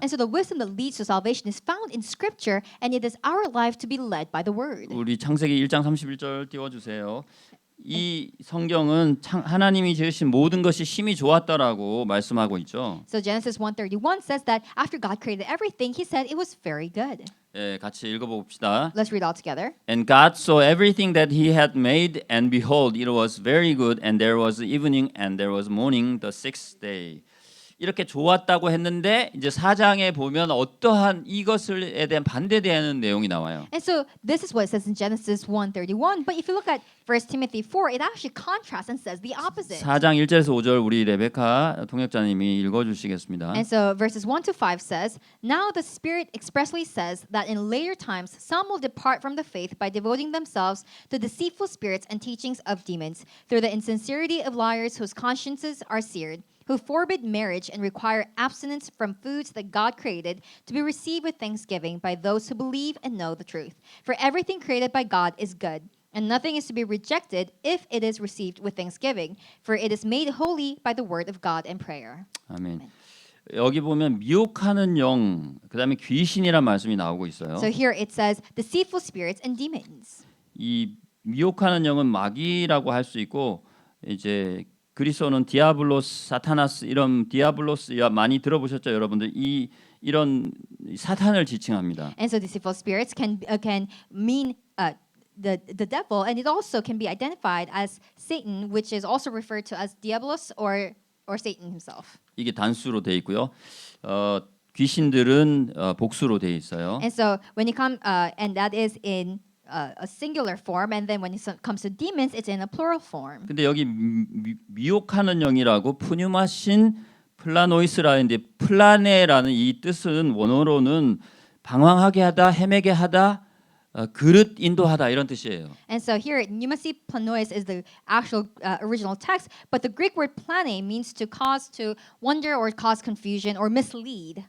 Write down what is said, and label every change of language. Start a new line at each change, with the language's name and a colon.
English: And so the wisdom that leads to salvation is found in Scripture, and it is our life to be led by the Word.
Korean: 우리 창세기 1장 31절 띄워주세요. 이 성경은 하나님이 지으신 모든 것이 심히 좋았다라고 말씀하고 있죠.
English: So Genesis 1:31 says that after God created everything, He said it was very good.
Korean: 예, 같이 읽어봅시다.
English: Let's read all together. And God saw everything that He had made, and behold, it was very good. And there was evening, and there was morning, the sixth day.
Korean: 이렇게 좋았다고 했는데 이제 4장에 보면 어떠한 이것에 대한 반대되는 내용이 나와요.
English: And so this is what it says in Genesis 1:31. But if you look at 1 Timothy 4, it actually contrasts and says the opposite.
Korean: 4장 1절에서 5절 우리 레베카 통역자님이 읽어주시겠습니다.
English: And so verses 1 to 5 says, Now the Spirit expressly says that in later times some will depart from the faith by devoting themselves to deceitful spirits and teachings of demons, through the insincerity of liars whose consciences are seared, who forbid marriage and require abstinence from foods that God created to be received with thanksgiving by those who believe and know the truth. For everything created by God is good, And nothing is to be rejected if it is received with thanksgiving, for it is made holy by the word of God and prayer.
Korean: 아멘. 여기 보면 미혹하는 영, 그다음에 귀신이란 말씀이 나오고 있어요.
English: So here it says deceitful spirits and demons.
Korean: 이 미혹하는 영은 마귀라고 할 수 있고 이제 그리스어는 디아블로스, 사타나스 이런 디아블로스 많이 들어보셨죠, 여러분들? 이런 사탄을 지칭합니다.
English: And so deceitful spirits can mean the devil, and it also can be identified as Satan, which is also referred to as Diabolos or Satan himself.
Korean: 이게 단수로 돼 있고요. 귀신들은 복수로 돼 있어요.
English: And so when you come, and that is in a singular form, and then when it comes to demons, it's in a plural form.
Korean: 근데 여기 미혹하는 영이라고 푸뉴마신 플라노이스라는데 플라네라는 이 뜻은 원어로는 방황하게 하다, 헤매게 하다, 그릇 인도하다 이런 뜻이에요.
English: And so here, pneumasi-planois is the actual original text, but the Greek word plane means to cause to wonder or cause confusion or mislead.